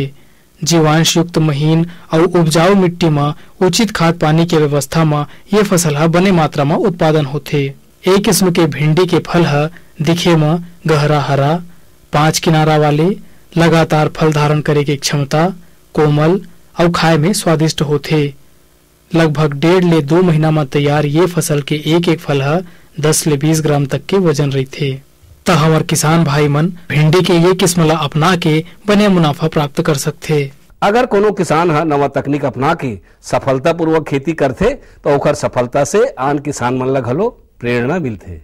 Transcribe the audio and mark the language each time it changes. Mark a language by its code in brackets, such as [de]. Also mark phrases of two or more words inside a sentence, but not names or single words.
[hne] जीवांश युक्त महीन और उपजाऊ मिट्टी में उचित खाद पानी के व्यवस्था में ये फसल हा बने मात्रा में उत्पादन होथे। एक किस्म के भिंडी के फल हा दिखे में गहरा हरा, 5 किनारा वाले, लगातार फल धारण करे के क्षमता, कोमल और खाए में स्वादिष्ट होथे। लगभग 1.5 ले 2 महीना में तैयार ये फसल के एक फल है 10 ले 20 ग्राम तक के वजन रहथे। त हमार किसान भाई मन भिंडी के ये किस्म ला अपना के बने मुनाफा प्राप्त कर सकथे। अगर कोनो किसान हा नवा तकनीक अपना के सफलता पूर्वक खेती करथे तो ओकर सफलता से आन किसान मन ला घलो प्रेरणा मिलथे।